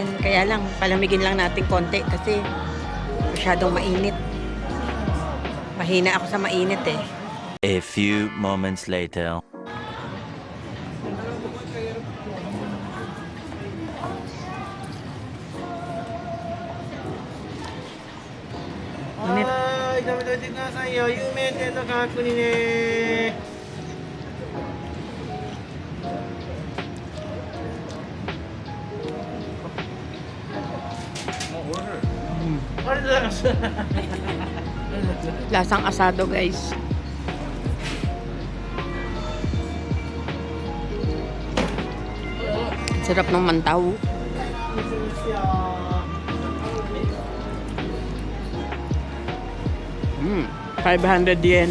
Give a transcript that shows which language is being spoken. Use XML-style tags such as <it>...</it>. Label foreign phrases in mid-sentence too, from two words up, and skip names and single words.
<tl>Kaya lang, palamigin lang natin konti kasi masyadong mainit. Mahina ako sa mainit eh.</tl> <en>A few moments later.</en> <tl>Init.</tl> <ja>炒めといてくださいよ。有名店の価格にね。ありがとうございます。</ja> <tl>Lasang asado, guys. Sarap ng mantaw. Mm, 500 yen.</tl>